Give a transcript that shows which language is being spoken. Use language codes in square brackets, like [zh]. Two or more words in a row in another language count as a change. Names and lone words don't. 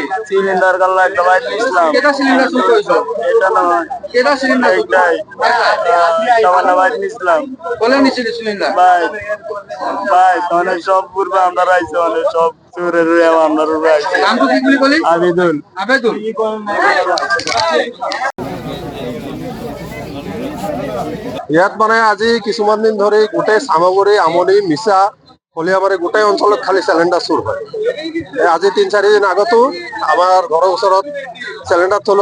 [bn] সিলিন্ডার গাল্লা একটা বাইট নিছিলাম। কেটা সিলিন্ডার শুরু করেছো? এটা না কেটা সিলিন্ডার? এইটাই সামান্য বাইট নিছিলাম। বলে নিছিলি সিলিন্ডার? ভাই তাহলে সব পূর্বে আমরা রাইছে মানে সব চোরের আমরা রাইছে। নাম তো কি বলি? আবেদুল। আবেদুল। [as] ইয়াত মানে আজি কিছুমান দিন ধৰি গোটেই চামগুৰি আমনি মিছা কলিয়াবাৰী গোটেই অঞ্চলত খালি চিলিণ্ডাৰ চুৰ হয়। আজি ৩-৪ দিন আগতো আমাৰ ঘৰৰ ওচৰত চিলিণ্ডাৰ থলো।